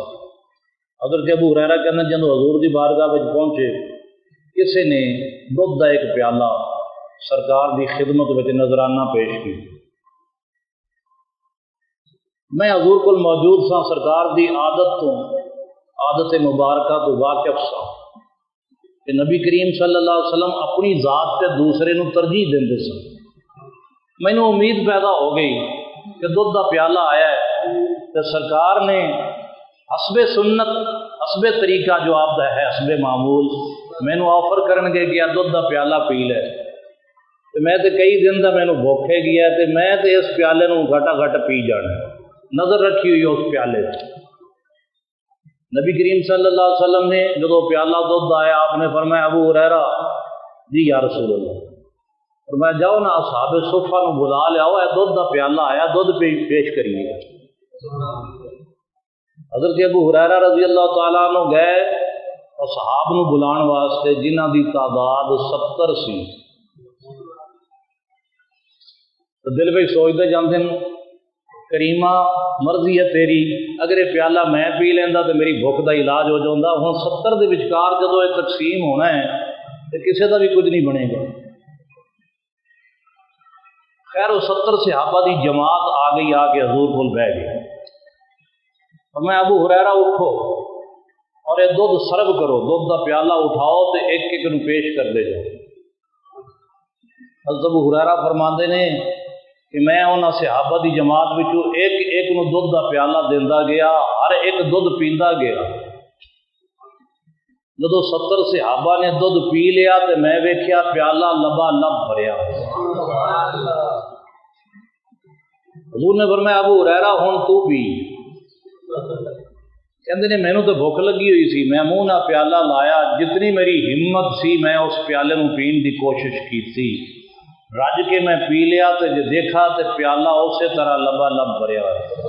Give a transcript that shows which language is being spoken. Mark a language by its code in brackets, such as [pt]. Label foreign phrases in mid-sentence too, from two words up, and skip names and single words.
[pa] حضرت ابو ہریرہ کہنا جدوں حضور دی بارگاہ میں پہنچے، کسی نے دودھ دا ایک پیالہ سرکار دی خدمت میں نذرانہ پیش کی۔ میں حضور کو موجود سا، سرکار دی عادت مبارکہ تو واقف سا کہ نبی کریم صلی اللہ علیہ وسلم اپنی ذات تے دوسرے نو ترجیح دیندے سن۔ مینوں امید پیدا ہو گئی کہ دودھ دا پیالہ آیا ہے تو سرکار نے حسب سنت حسب طریقہ جو آپ دا ہے حسب معمول مینو آفر کرن گے کہ دودھ دا پیالہ پی لے تو میں تے کئی دن دا مینو بھوکے گیا تے میں تے اس پیالے نو گھٹا گھٹ پی جانا نظر رکھی ہوئی اس پیالے سے۔ نبی کریم صلی اللہ علیہ وسلم نے جدو پیالہ دودھ آیا آپ نے فرمایا ابو ہریرہ جی یا رسول اللہ، فرمایا جاؤ نا اصحاب صفہ نو بلا لے آؤ، دودھ دا پیالہ آیا دودھ پیش کریے۔ حضرت ابو ہریرہ رضی اللہ تعالیٰ عنہ گئے اصحاب نو بلان واسطے جنہ دی تعداد 70 سی، تو دل میں سوچتے جاندے کریمہ مرضی ہے تیری، اگر یہ پیالہ میں پی لینا تو میری بھوک دا علاج ہو جاتا، ہوں 70 دے وچکار جدو یہ تقسیم ہونا ہے تو کسی کا بھی کچھ نہیں بنے گا۔ خیر وہ 70 صحابہ دی جماعت آ گئی، آ کے حضور کو بہ گئی، اور میں ابو ہریرہ اٹھو اور یہ دودھ سرب کرو، دودھ دا پیالہ اٹھاؤ تو ایک ایک نو پیش کر دے جاؤ۔ حضرت ابو ہریرہ فرماندے نے کہ میں انہاں صحابہ دی جماعت وچوں ایک ایک نو دودھ دا پیالہ دیندا گیا، ہر ایک دودھ پیندا گیا۔ جدو 70 صحابہ نے دودھ پی لیا تو میں ویکھیا پیالہ لبا لب بھریا۔ حضور نے فرمایا ابو ہریرہ ہن تو پی۔ کہندے نے مینوں تو بھوک لگی ہوئی سی، میں منہ نہ پیالہ لایا، جتنی میری ہمت سی میں اس پیالے نو پین دی کوشش کی، رج کے میں پی لیا تو جو دیکھا تو پیالہ اسی طرح لبا لب بھریا ہوا۔